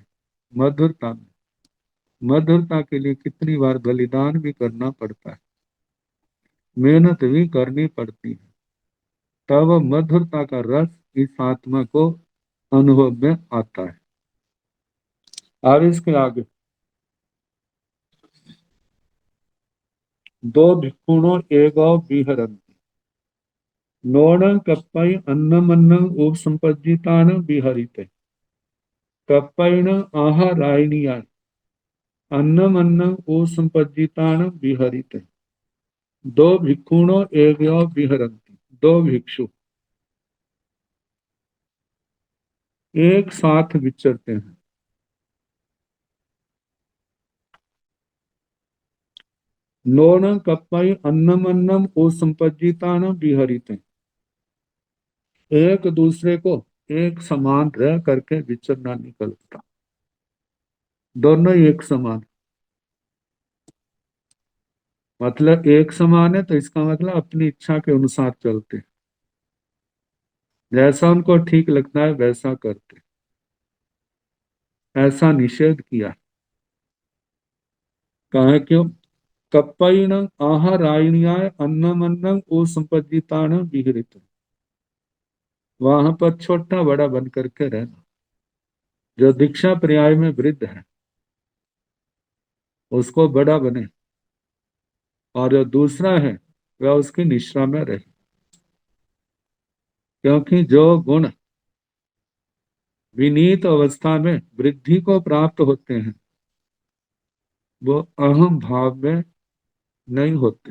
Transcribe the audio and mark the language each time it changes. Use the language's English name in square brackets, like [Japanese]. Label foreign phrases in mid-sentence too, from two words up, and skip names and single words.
[Hindi] मधुरता में, मधुरता के लिए कितनी बार बलिदान भी करना पड़ता है, मेहनत भी करनी पड़ती है, तब मधुरता का रस इस आत्मा को अनुभव में आता है। अब इसके आगे [Prakrit languages] दो भिक्षुणों एगो विहरन्ति नोणं कप्पै अन्नमन्नं उपसम्पज्जितान् विहरिते कप्पैन आहारायणीयान् अन्नमन्नं उपसम्पज्जितान् विहरिते। दो भिक्षुणों एगो विहरन्ति, [Hindi] दो भिक्षु एक साथ विचरते हैं। [Prakrit languages] नोणं कप्पै अन्नमन्नं उपसम्पज्जितान् विहरिते, [Hindi] एक दूसरे को एक समान रह करके विचरना निकलता। दोनों एक समान, मतलब एक समान है तो इसका मतलब अपनी इच्छा के अनुसार चलते, जैसा उनको ठीक लगता है वैसा करते। ऐसा निषेध किया। कहा क्यों? [Prakrit languages] कप्पैन आहारायणीयाय अन्नमन्नं ओ संपद्दितान विहरित। [Hindi] वहां पर छोटा बड़ा बन करके रहना। जो दीक्षा पर्याय में वृद्ध है उसको बड़ा बने, और जो दूसरा है वह उसकी निश्रा में रहे। क्योंकि जो गुण विनीत अवस्था में वृद्धि को प्राप्त होते हैं वो अहम भाव में नहीं होते।